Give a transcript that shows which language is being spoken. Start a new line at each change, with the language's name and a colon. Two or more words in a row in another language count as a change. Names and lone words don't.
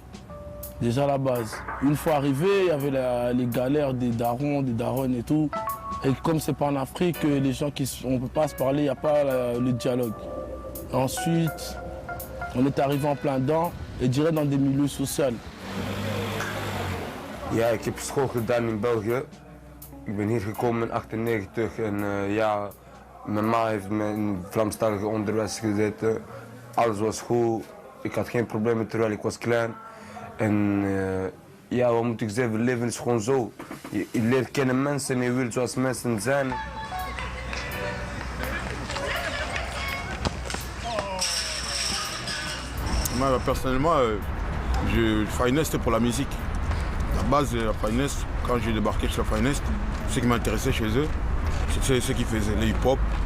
French: Déjà à la base. Une fois arrivé, il y avait les galères des darons, des daronnes et tout. Et comme c'est pas en Afrique, les gens on ne peut pas se parler, il n'y a pas le dialogue. Ensuite, on est arrivé en plein dedans et direct dans des milieux sociaux.
Dutch: Ja, ik heb school gedaan in België. Ik ben hier gekomen in 1998 en ja, mijn ma heeft me in Vlaamstalig onderwijs gezeten. Alles was goed. Ik had geen problemen terwijl ik was klein. En ja, wat moet ik zeggen, leven is gewoon zo. Je leert kennen mensen en je wilt zoals mensen zijn.
French: Moi, personnellement, Finest, c'était pour la musique. La base de la Finest, quand j'ai débarqué chez la Finest, ce qui m'intéressait chez eux, c'est ce qu'ils faisaient, le hip-hop.